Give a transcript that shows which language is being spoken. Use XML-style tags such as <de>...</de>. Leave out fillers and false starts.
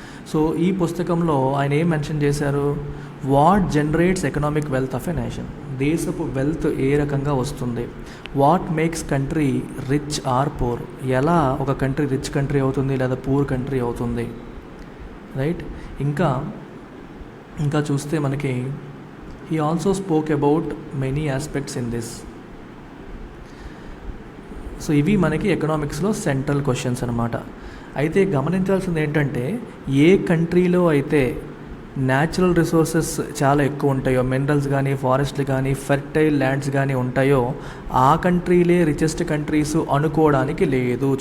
<te>So ఈ పుస్తకంలో ఆయన ఏం మెన్షన్ చేశారు,</te> <en>what generates economic wealth of a nation,</en> <te>దేశపు వెల్త్ ఏ రకంగా వస్తుంది,</te> <en>what makes country rich or poor,</en> <te>ఎలా ఒక కంట్రీ రిచ్ కంట్రీ అవుతుంది లేదా పూర్ కంట్రీ అవుతుంది. రైట్, ఇంకా చూస్తే మనకి</te> <en>he also spoke about many aspects in this.</en> <te>So ఇవి మనకి ఎకనామిక్స్లో సెంట్రల్ క్వశ్చన్స్ అనమాట. అయితే గమనించాల్సింది ఏంటంటే, ఏ కంట్రీలో అయితే న్యాచురల్ రిసోర్సెస్ చాలా ఎక్కువ ఉంటాయో, మినరల్స్ కానీ ఫారెస్ట్లు కానీ ఫెర్టైల్ ల్యాండ్స్ కానీ ఉంటాయో, ఆ కంట్రీలే రిచెస్ట్ కంట్రీస్ అనుకోవడానికి లేదు.</te>